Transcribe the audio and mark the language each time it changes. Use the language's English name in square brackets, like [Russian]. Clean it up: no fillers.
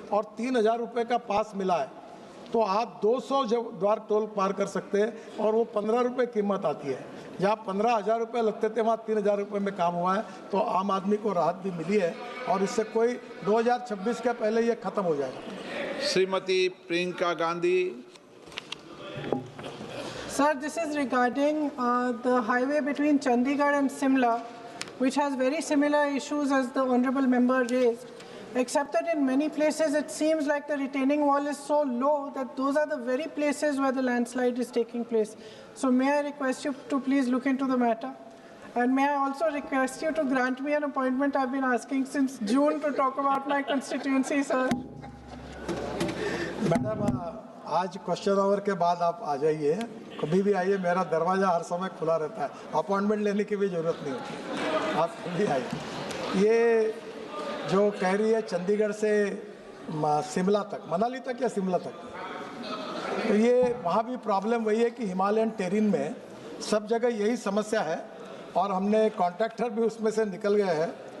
[Hindi] और 3000 रुपये का पास मिला है तो आप 200 द्वार टोल पार कर सकते हैं, और वो 15 रुपये कीमत आती है। जहाँ 15,000 रुपये लगते थे वहाँ 3000 रुपये में काम हुआ है, तो आम आदमी को राहत भी मिली है, और इससे कोई 2026 के पहले ये खत्म हो जाएगा। Shrimati Priyanka Gandhi. [English] Sir, this is regarding the highway between Chandigarh and Simla, which has very similar issues as the honourable member raised, except that in many places it seems like the retaining wall is so low that those are the very places where the landslide is taking place. So may I request you to please look into the matter? And may I also request you to grant me an appointment? I've been asking since June to talk about my constituency, sir. [Hindi] Madam, आज question our के बाद आप आ जाइए, कभी भी आइए, मेरा दरवाज़ा हर समय खुला रहता है, अपॉइंटमेंट लेने की भी ज़रूरत नहीं होती, आप कभी आइए। ये जो कह रही है चंडीगढ़ से शिमला तक, मनाली तक या शिमला तक, तो ये वहाँ भी प्रॉब्लम वही है कि हिमालयन टेरिन में सब जगह यही समस्या है, और हमने कॉन्ट्रैक्टर भी उसमें से निकल गए हैं।